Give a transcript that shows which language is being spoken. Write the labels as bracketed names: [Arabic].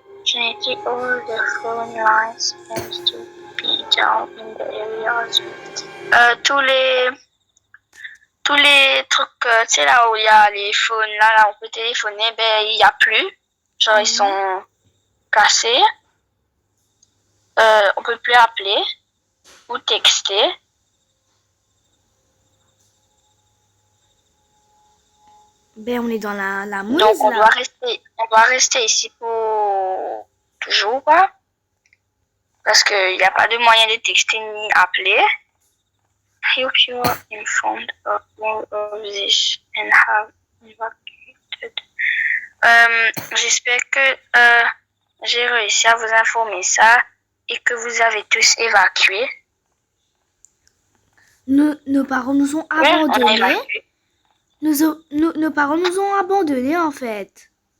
[English] Connecting all the phone lines seems to be down in the areas. [French] Tous les trucs, tu sais, là où il y a les phones, là on peut téléphoner, ben il n'y a plus. Genre, ils sont cassés. On peut plus appeler ou texter. Ben, on est dans la mouise, Donc, on là. doit rester ici pour toujours, quoi. Parce qu'il n'y a pas de moyen de texter ni appeler. [English] I hope you are informed of all of this and have evacuated. [French] J'espère que j'ai réussi à vous informer ça et que vous avez tous évacué. Nos parents nous ont Ouais, on a abandonnés. évacué. Nos parents nous ont abandonnés, en fait.